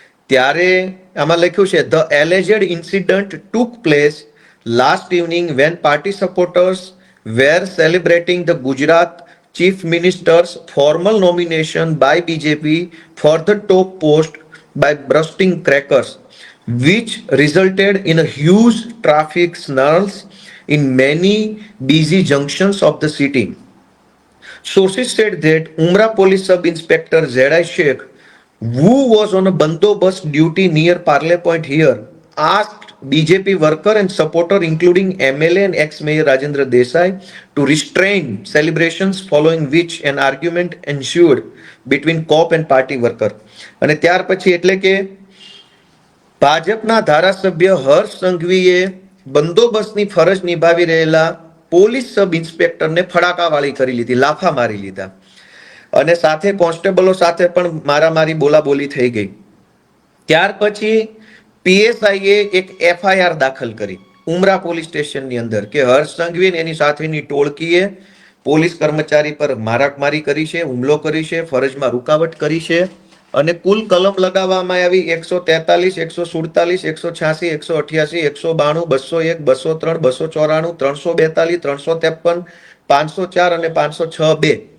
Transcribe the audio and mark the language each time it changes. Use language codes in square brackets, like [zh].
[gu] ત્યારે આમાં લખ્યું છે [en] The alleged incident took place last evening when party supporters were celebrating the Gujarat chief minister's formal nomination by BJP for the top post by bursting crackers, which resulted in a huge traffic snarls in many busy junctions of the city. Sources said that Umrah Police Sub-Inspector Z.I. Sheikh, who was on a bandobast duty near Parle Point here, asked BJP worker and supporter including MLA and ex-mayor Rajendra Desai to restrain celebrations, following which an argument ensued between cop and party worker. [gu] અને ત્યાર પછી એટલે કે ભાજપના ધારાસભ્ય હર્ષ સંઘવીએ બંદોબસ્તની ફરજ નિભાવી રહેલા પોલીસ સબ ઇન્સ્પેક્ટરને ફડાકાવાળી કરી લીધી, લાફા મારી લીધા અને સાથે કોન્સ્ટેબલો સાથે પણ મારામારી બોલાબોલી થઈ ગઈ. ત્યાર પછી પીએસઆઈએ એક એફઆઈઆર દાખલ કરી ઉમરા પોલીસ સ્ટેશનની અંદર કે હર્ષ સંઘવી એની સાથેની ટોળકીએ પોલીસ કર્મચારી પર મારામારી કરી છે, હુમલો કરી છે, ફરજમાં રૂકાવટ કરી છે અને કુલ કલમ લગાવવામાં આવી 143, 147, 186, 188, 192, 201, 203, 294, 342, 353, 504 અને 506(2).